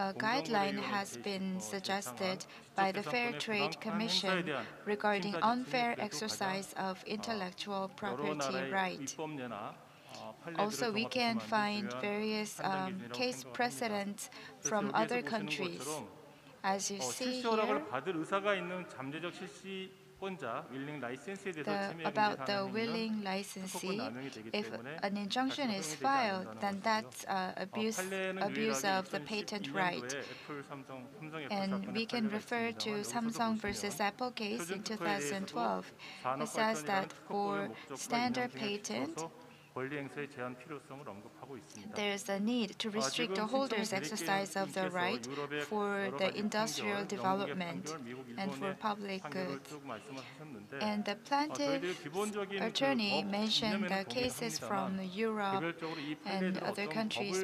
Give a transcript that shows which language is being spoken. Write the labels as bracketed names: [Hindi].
[English] a guideline has been suggested by the Fair Trade Commission regarding unfair exercise of intellectual property right. Also, we can find various case precedents from other countries. As you see here, [Korean] 받을 의사가 있는 잠재적 실시권자 윌링 라이센스에 대해서 침해 [English] about the willing licensee, if an injunction is filed, then that's abuse of the patent right. And we can refer to Samsung versus Apple case in 2012. It says that for standard patent, [Korean] 권리 행사의 제한 필요성을 언급하고 있습니다. [English] there is a need to restrict the holder's exercise of the right for the industrial development and for public good. And the plaintiff attorney mentioned the cases from Europe and other countries.